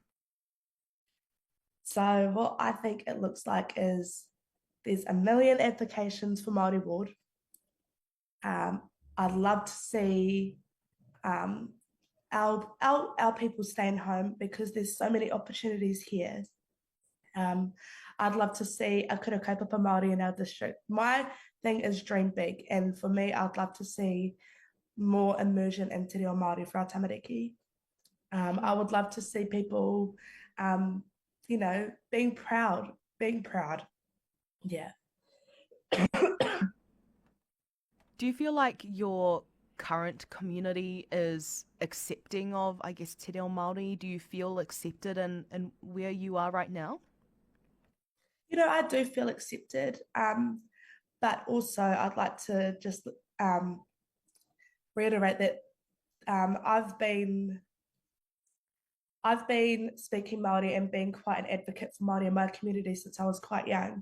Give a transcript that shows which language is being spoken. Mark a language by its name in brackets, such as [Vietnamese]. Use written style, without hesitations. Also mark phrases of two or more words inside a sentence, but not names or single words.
[English] So what I think it looks like is there's 1 million applications for Māori Ward. I'd love to see our people staying home because there's so many opportunities here. I'd love to see a [Māori] kura kaupapa Māori [English] in our district. My thing is dream big, and for me, I'd love to see more immersion in [Māori] te reo Māori [English] for our tamariki. I would love to see people, being proud. Yeah. Do you feel like your current community is accepting of, I guess, [Māori] te reo Māori? [English] Do you feel accepted in where you are right now? I do feel accepted, but also I'd like to just reiterate that I've been speaking Māori and being quite an advocate for Māori in my community since I was quite young.